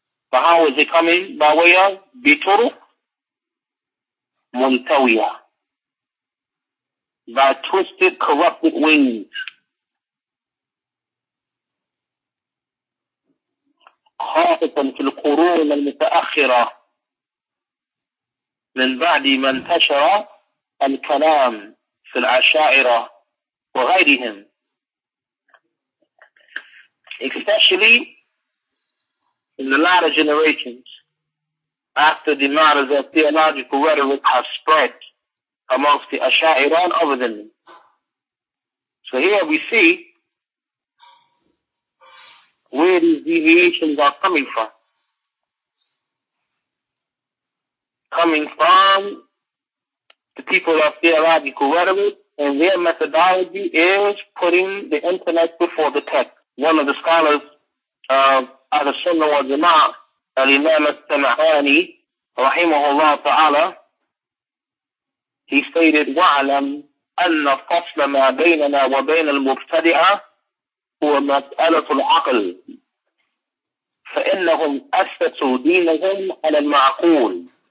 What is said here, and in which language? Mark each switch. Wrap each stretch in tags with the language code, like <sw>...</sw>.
<en>But how is it coming? By way of</en> <ar>bituruq muntawiya,</ar> <en>by twisted, corrupted ways.</en> <ar>خاصة في القرون المتأخرة, من بعد ما انتشر الكلام في الأشاعرة وغيرهم.</ar> <en>Especially in the latter generations, after the matters of theological rhetoric have spread amongst the Asha'ira and other than them. So here we see where these deviations are coming from. Coming from the people of theological rhetoric, and their methodology is putting the intellect before the text. One of the scholars of Ahl-Sunnah wal Jama'ah, Al-Imam al-Sam'ani, rahimahullah ta'ala, he stated,</en> <ar>وَعْلَمْ أَنَّ فَصْلَ مَا بَيْنَنَا وَبَيْنَ الْمُبْتَدِعَةِ هو مسألة العقل فإنهم أسسوا دينهم على المعقول</ar>